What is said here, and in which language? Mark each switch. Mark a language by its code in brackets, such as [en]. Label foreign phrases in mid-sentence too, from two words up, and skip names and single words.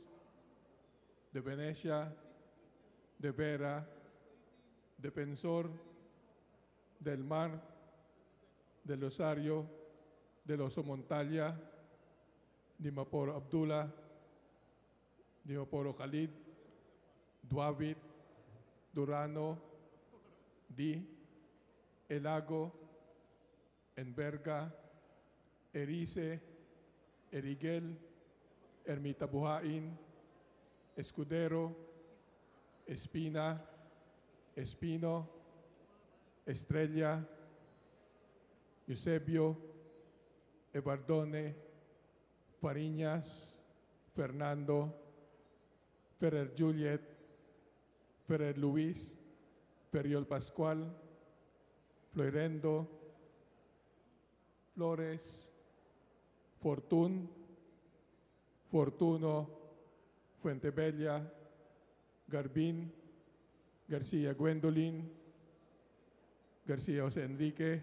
[en] de Venecia, de Vera, Defensor, del Mar, del Rosario, del Oso Montalia, de Maporo Abdullah, de Maporo Khalid, Duavit, Durano, Di, Elago, Enverga, Erice, Eriguel, Ermita Buhain, Escudero, Espina, Espino, Estrella, Eusebio, Evardone, Fariñas, Fernando, Ferrer Juliet, Ferrer Luis, Feriol Pascual, Floirendo, Flores, Fortún, Fortuno, Fuentebella, Garbín, García Gwendolyn, García José Enrique,